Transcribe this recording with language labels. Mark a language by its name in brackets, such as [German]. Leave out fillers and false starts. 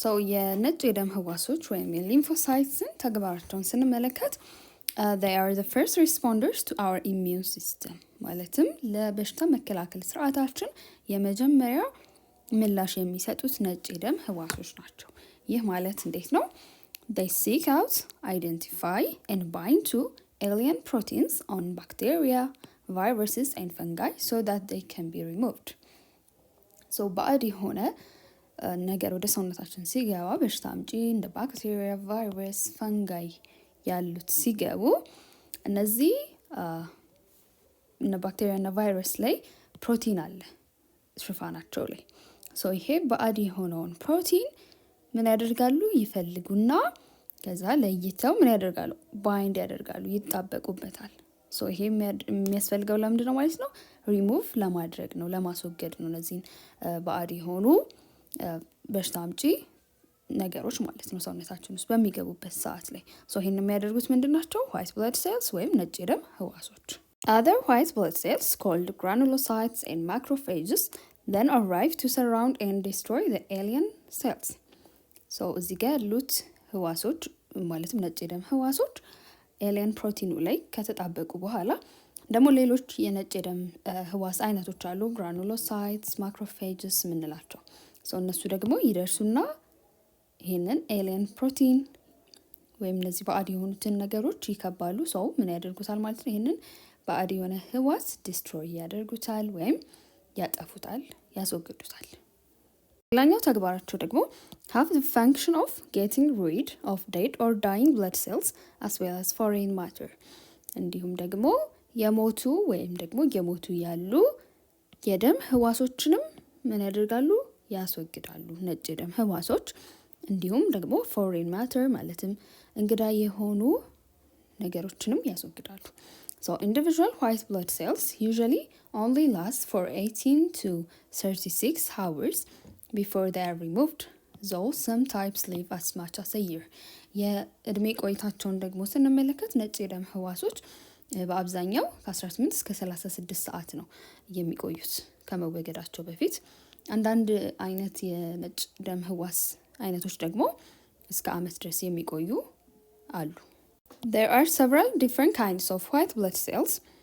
[Amharic] የነጭ የደም ህዋሶች ወይም የሊምፎሳይትስን ተግባራቸውን ስንመለከት [English] they are the first responders to our immune system [Amharic] ማለትም ለበሽታ መከላከል ስርዓታችን የመጀመሪያ ምላሽ የሚሰጡት ነጭ የደም ህዋሶች ናቸው። ይህ ማለት እንዴት ነው? [English] they seek out, identify and bind to alien proteins on bacteria, viruses and fungi so that they can be removed. [Amharic] ሶ ባዕድ የሆነ ነገር ወደ ሰውነታችን ሲገባ በሽታ አምጪ እንደ ባክቴሪያ፣ ቫይረስ፣ ፈንጋይ ያሉት ሲገቡ እነዚህ እነ ባክቴሪያ እና ቫይረስ ላይ ፕሮቲን አለ ሽፋናቸው ላይ። ሶ ይሄ ባዕድ የሆነውን ፕሮቲን ምን ያደርጋሉ? ይፈልጉና ከዛ ለይተው ምን ያደርጋሉ? ባይንድ ያደርጋሉ፣ ይጣበቁበታል። ሶ ይሄ የሚያስፈልገው ለምንድን ነው ማለት ነው? ሪሙቭ ለማድረግ ነው፣ ለማስወገድ ነው እነዚህን ባዕድ የሆኑ በሽታ አምጪ ነገሮች ማለት ነው ሰውነታችን ውስጥ በሚገቡበት ሰዓት ላይ። ሶ ይሄን የሚያደርጉት ምንድን ናቸው? ዋይት ብለድ ሴልስ ወይም ነጭ የደም ህዋሶች። [English] Other white blood cells called granulocytes and macrophages then arrive to surround and destroy the alien cells. [Amharic] So እዚህ ጋር ያሉት ህዋሶች ማለትም ነጭ የደም ህዋሶች ኤሊየን ፕሮቲኑ ላይ ከተጣበቁ በኋላ ደግሞ ሌሎች የነጭ የደም ህዋስ አይነቶች አሉ፣ ግራኑሎሳይትስ፣ ማክሮፌጅስ የምንላቸው። እነሱ ደግሞ ይደርሱና ይሄንን ኤሊየን ፕሮቲን ወይም እነዚህ ባዕድ የሆኑትን ነገሮች ይከባሉ። ሰው ምን ያደርጉታል ማለት ነው? ይሄንን ባዕድ የሆነ ህዋስ ዲስትሮይ ያደርጉታል ወይም ያጠፉታል፣ ያስወግዱታል። ሌላኛው ተግባራቸው ደግሞ [English] have the function of getting rid of dead or dying blood cells as well as foreign matter. [Amharic] እንዲሁም ደግሞ የሞቱ ወይም ደግሞ የሞቱ ያሉ የደም ህዋሶችንም ምን ያደርጋሉ? ያስወግዳሉ። ነጭ የደም ህዋሶች እንዲሁም ደግሞ foreign matter ማለትም እንግዳ የሆኑ ነገሮችንም ያስወግዳሉ። [English] So individual white blood cells usually only last for 18 to 36 hours before they are removed, though some types live as much as a year. [Amharic] የእድሜ ቆይታቸውን ደግሞ ስንመለከት ነጭ የደም ህዋሶች በአብዛኛው ከ18 እስከ 36 ሰዓት ነው የሚቆዩት ከመወገዳቸው በፊት። አንዳንድ አይነት የነጭ ደም ህዋስ አይነቶች ደግሞ እስከ አመት ድረስ የሚቆዩ አሉ። [English] There are several different kinds of white blood cells.